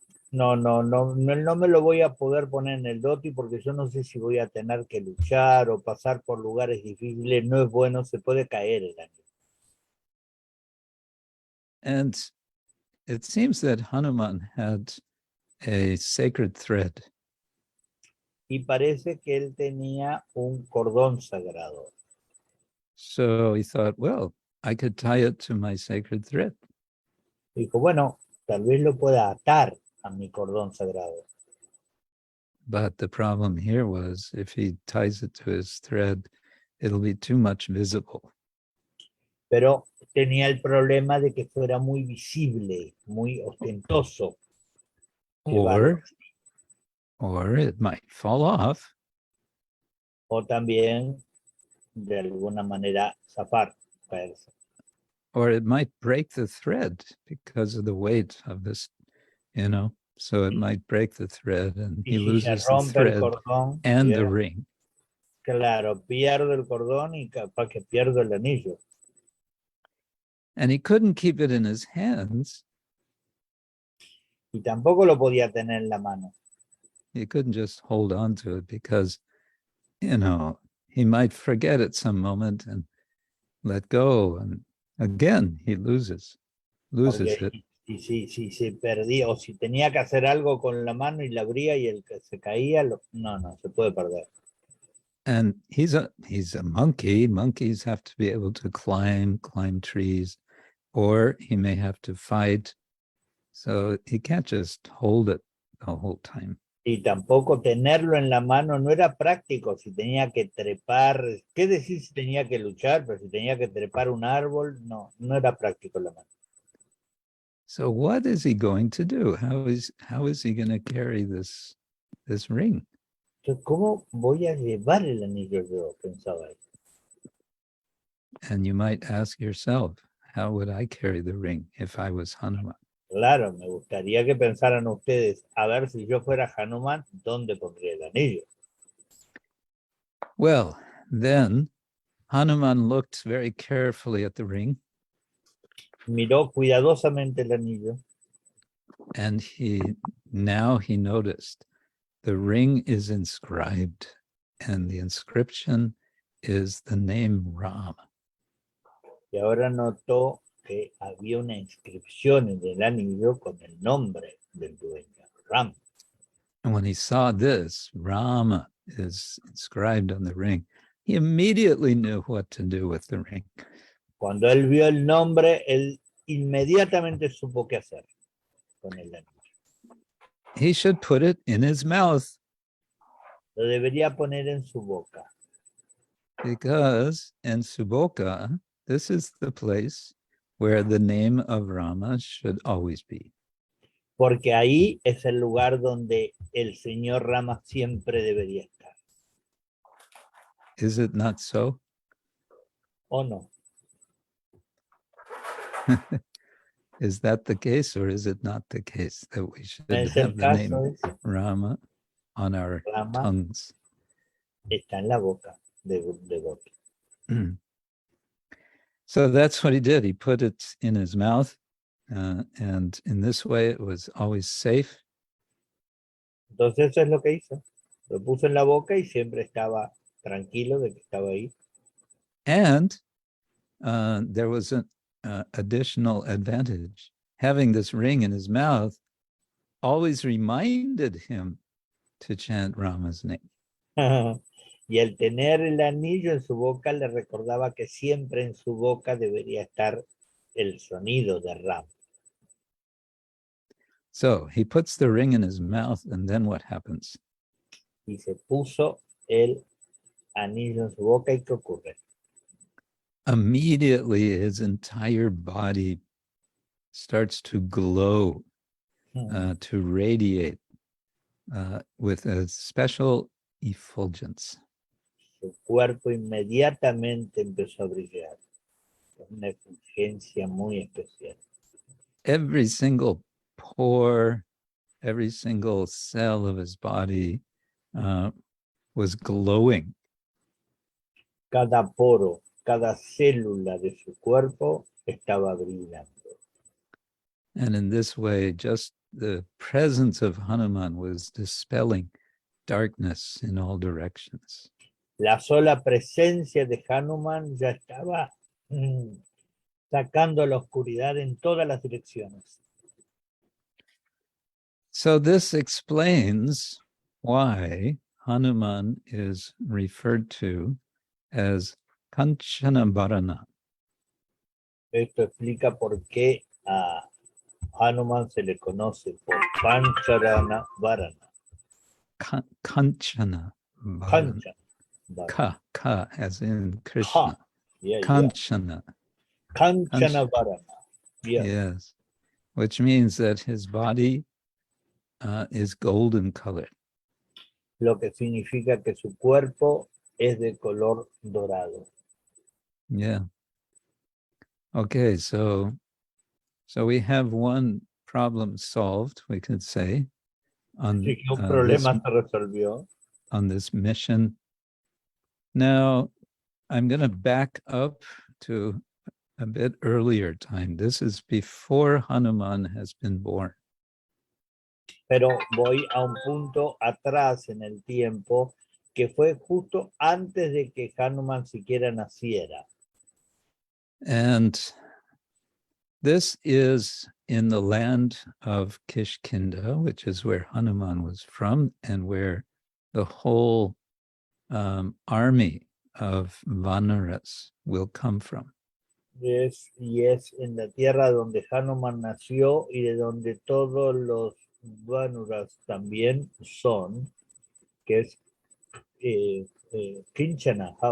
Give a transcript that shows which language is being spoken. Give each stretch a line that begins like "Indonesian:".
Spanish: No me lo voy a poder poner en el doti porque yo no sé si voy a tener que luchar o pasar por lugares difíciles. No es bueno, se puede caer el anillo.
English: And it seems that Hanuman had a sacred thread.
Spanish: Y parece que él tenía un cordón sagrado.
English: So he thought, well, I could tie it to my sacred thread.
Spanish: Dijo, bueno, tal vez lo pueda atar a mi cordón sagrado.
English: But the problem here was if he ties it to his thread, it'll be too much visible.
Spanish: Pero tenía el problema de que fuera muy visible, muy ostentoso.
English: Or it might fall off.
Spanish: O también, de alguna manera, zafar, caerse.
English: Or it might break the thread because of the weight of this, so it might break the thread and he loses the thread
Spanish: cordón,
English: and the ring.
Spanish: Claro, pierdo el cordón y capaz que pierdo el anillo.
English: And he couldn't keep it in his hands.
Spanish: Y tampoco lo podía tener en la mano.
English: He couldn't just hold on to it because, he might forget at some moment and let go. And again, he loses it.
Spanish: Y si se perdía o si tenía que hacer algo con la mano y la abría y el que se caía, no, se puede perder.
English: And he's a monkey. Monkeys have to be able to climb trees, or he may have to fight. So he can't just hold it the whole time.
Spanish: Y tampoco tenerlo en la mano no era práctico. Si tenía que trepar, ¿qué decir si tenía que luchar? Pero si tenía que trepar un árbol, no era práctico en la mano.
English: So what is he going to do? How is he going to carry this ring?
Spanish: Entonces, ¿cómo voy a llevar el anillo yo? Pensaba él.
English: And you might ask yourself, how would I carry the ring if I was Hanuman?
Spanish: Claro, me gustaría que pensaran ustedes, a ver si yo fuera Hanuman, ¿dónde pondría el anillo?
English: Well, then Hanuman looked very carefully at the ring.
Spanish: Miró cuidadosamente el anillo.
English: And he noticed the ring is inscribed, and the inscription is the name Ram.
Spanish: Y ahora notó que había una inscripción en el anillo con el nombre del dueño, Ram.
English: And when he saw this, Rama is inscribed on the ring, he immediately knew what to do with the ring.
Spanish: Cuando él vio el nombre, él inmediatamente supo qué hacer. con el anillo.
English: He should put it in his mouth
Spanish: Lo debería poner en su boca,
English: because in Suboka, this is the place where the name of Rama should always be.
Spanish: porque ahí es el lugar donde el señor Rama siempre debería estar.
English: Is it not so?
Spanish: ¿O no?
English: Is that the case, or is it not the case that we should
Spanish: Es el
English: have the name
Spanish: caso, dice,
English: Rama on our
Spanish: Rama
English: tongues?
Spanish: está en la boca de Gopi.
English: So that's what he did. He put it in his mouth, and in this way it was always safe.
Spanish: Entonces eso es lo que hizo. Lo puso en la boca y siempre estaba tranquilo de que estaba ahí.
English: And there was an additional advantage. Having this ring in his mouth always reminded him to chant Rama's name.
Spanish: Y al tener el anillo en su boca le recordaba que siempre en su boca debería estar el sonido de Rama.
English: So he puts the ring in his mouth, and then what happens?
Spanish: Y se puso el anillo en su boca y ¿qué ocurre?
English: Immediately his entire body starts to glow, to radiate with a special effulgence.
Spanish: Su cuerpo inmediatamente empezó a brillar. Una efulgencia muy especial.
English: Every single pore, every single cell of his body was glowing.
Spanish: Cada poro, cada célula de su cuerpo estaba brillando.
English: And in this way, just the presence of Hanuman was dispelling darkness in all directions.
Spanish: La sola presencia de Hanuman ya estaba sacando la oscuridad en todas las direcciones.
English: So this explains why Hanuman is referred to as Kanchana Bharana.
Spanish: Esto explica por qué a Hanuman se le conoce por Kancharana Varana.
English: Kanchana Bharana. Kancha. Ka, as in Krishna. Yeah, Kanchana. Kanchana Varana. Yeah. Yes. Which means that his body is golden colored.
Spanish: Lo que significa que su cuerpo es de color dorado.
English: Yeah. Okay, so we have one problem solved, we could say, on
Spanish: Un problema se resolvió.
English: On this mission. Now, I'm going to back up to a bit earlier time. This is before Hanuman has been born.
Spanish: Pero voy a un punto atrás en el tiempo que fue justo antes de que Hanuman siquiera naciera.
English: And this is in the land of Kishkinda, which is where Hanuman was from and where the whole army of Vanaras will come from.
Spanish: Y es en la tierra donde Hanuman nació y de donde todos los Vanuras también son, que es Kinchana.